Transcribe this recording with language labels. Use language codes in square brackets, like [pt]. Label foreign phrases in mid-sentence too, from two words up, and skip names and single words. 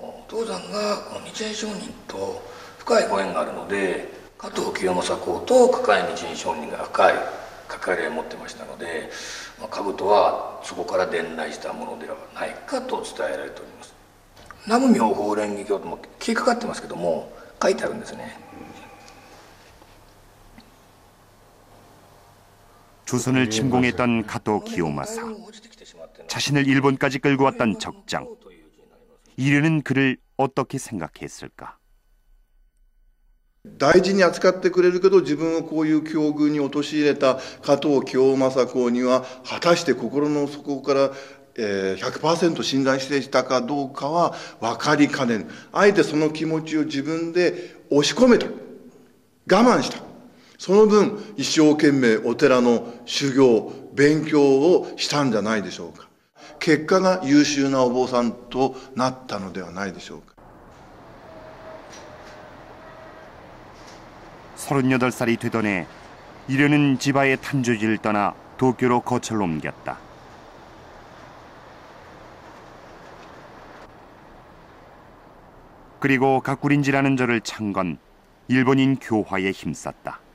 [ja] 東山がこの日蓮上人と深いご縁があるので、加藤清正公と加賀日蓮上人が深い関わり合いを持ってましたので、兜はそこから伝来したものではないかと伝えられております。南無妙法蓮華経とも消えかかってますけども書いてあるんですね。 [ko] 조선을 침공했던 가토 기요마사, 자신을 일본까지 끌고 왔던 적장. 이르는 그를 어떻게 생각했을까? [ja] 大事に扱ってくれるけど自分をこういう境遇に陥れた加藤清正公には果たして心の底から、100% 信頼していたかどうかは分かりかねん。あえてその気持ちを自分で押し込めた。我慢した。その分一生懸命お寺の修行勉強をしたんじゃないでしょうか。結果が優秀なお坊さんとなったのではないでしょうか。 [ko] 38살이 되던 해 이르는 지바의 탄조지를 떠나 도쿄로 거처를 옮겼다. 그리고 가꾸린지라는 절을 찬 건 일본인 교화에 힘썼다.